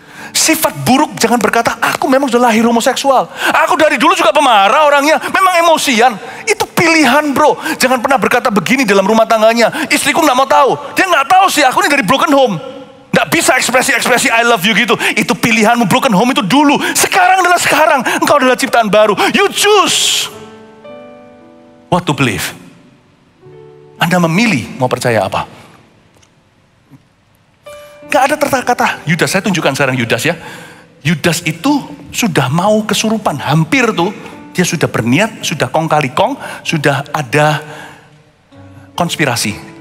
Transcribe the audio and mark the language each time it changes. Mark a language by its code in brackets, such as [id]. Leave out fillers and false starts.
[id] Sifat buruk jangan berkata, aku memang sudah lahir homoseksual. Aku dari dulu juga pemarah orangnya, memang emosian. Itu pilihan bro. Jangan pernah berkata begini dalam rumah tangganya. Istriku gak mau tahu. Dia gak tahu sih, aku ini dari broken home. Gak bisa ekspresi [en] I love you [id] gitu. Itu pilihanmu, broken home itu dulu. Sekarang adalah sekarang. Engkau adalah ciptaan baru. [en] You choose what to believe. [id] Anda memilih mau percaya apa. Gak ada kata Yudas. Saya tunjukkan sekarang Yudas ya. Yudas itu sudah mau kesurupan. Hampir tuh. Dia sudah berniat, sudah kong kali kong. Sudah ada konspirasi.